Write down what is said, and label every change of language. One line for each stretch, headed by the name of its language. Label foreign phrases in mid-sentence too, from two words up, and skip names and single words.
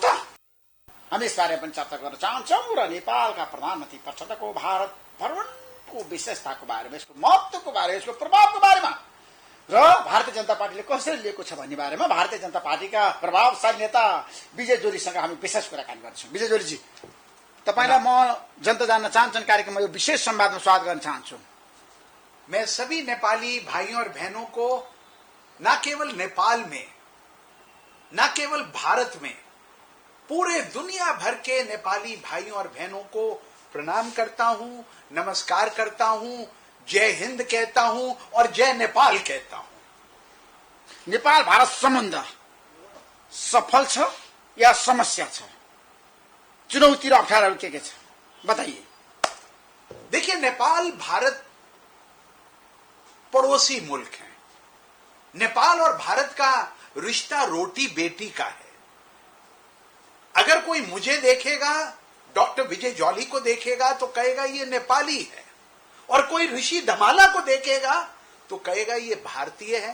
Nepali: हामी यस बारेमा पनि चर्चा गर्न चाहन्छौँ र नेपालका प्रधानमन्त्री पक्षको भारत भ्रमणको विशेषताको बारेमा, यसको महत्त्वको बारेमा, यसको प्रभावको बारेमा र भारतीय जनता पार्टीले कसरी लिएको छ भन्ने बारेमा भारतीय जनता पार्टीका प्रभावशाली नेता विजय जोलीसँग हामी विशेष कुराकानी गर्छौँ। विजय जोलीजी, तपाईँलाई म जनता जान्न चाहन्छन् कार्यक्रममा यो विशेष संवादमा स्वागत गर्न चाहन्छु।
Hindi: मैं सभी नेपाली भाइयों और बहनों को न केवल नेपाल में, न केवल भारत में, पूरे दुनिया भर के नेपाली भाइयों और बहनों को प्रणाम करता हूं, नमस्कार करता हूं, जय हिंद कहता हूं और जय नेपाल कहता हूं।
Nepali: नेपाल भारत सम्बन्ध सफल छ या समस्या छ? चुनौती र अप्ठ्याराहरू के छ बताइए।
Hindi: देखिए, नेपाल भारत पड़ोसी मुल्क है। नेपाल और भारत का रिश्ता रोटी बेटी का है। अगर कोई मुझे देखेगा, डॉक्टर विजय जॉली को देखेगा तो कहेगा ये नेपाली है, और कोई ऋषि धमाला को देखेगा तो कहेगा ये भारतीय है।